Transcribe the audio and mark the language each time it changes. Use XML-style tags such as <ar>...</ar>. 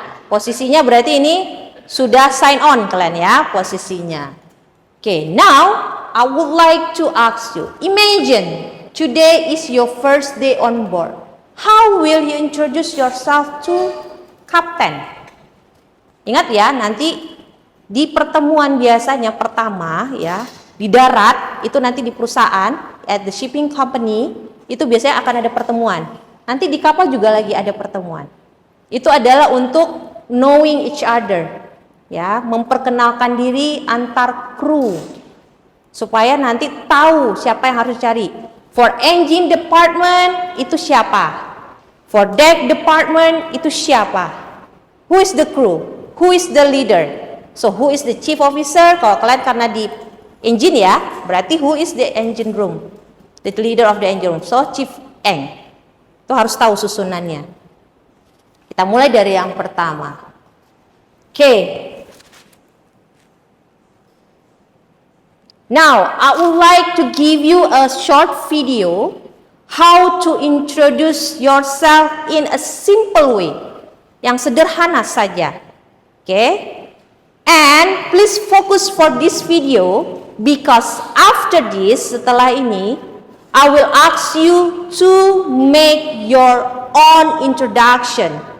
<id>Posisinya berarti ini sudah</id> <en>sign on</en> <id>kalian ya posisinya.</id> <en>Okay, now I would like to ask you. Imagine today is your first day on board. How will you introduce yourself to captain?</en> <id>Ingat ya, nanti di pertemuan biasanya pertama ya, di darat itu nanti di perusahaan</id> <en>at the shipping company</en> <id>itu biasanya akan ada pertemuan. Nanti di kapal juga lagi ada pertemuan. Itu adalah untuk</id> <en>knowing each other,</en> <id>ya, memperkenalkan diri antar kru supaya nanti tahu siapa yang harus cari.</id> <en>For engine department</en> <id>itu siapa?</id> <en>For deck department itu siapa? Who is the crew? Who is the leader? So who is the chief officer?</en> <id>Kalau kalian karena di engine ya, berarti</id> <en>who is the engine room? The leader of the engine room. So chief eng.</en> <id>Itu harus tahu susunannya. Kita mulai dari yang pertama. Oke.</id> <en>Now, I would like to give you a short video how to introduce yourself in a simple way.</en> <id>Yang sederhana saja.</id> <en>Okay? And please focus for this video because after this,</en> <id>setelah ini,</id> <en>I will ask you to make your own introduction.</en>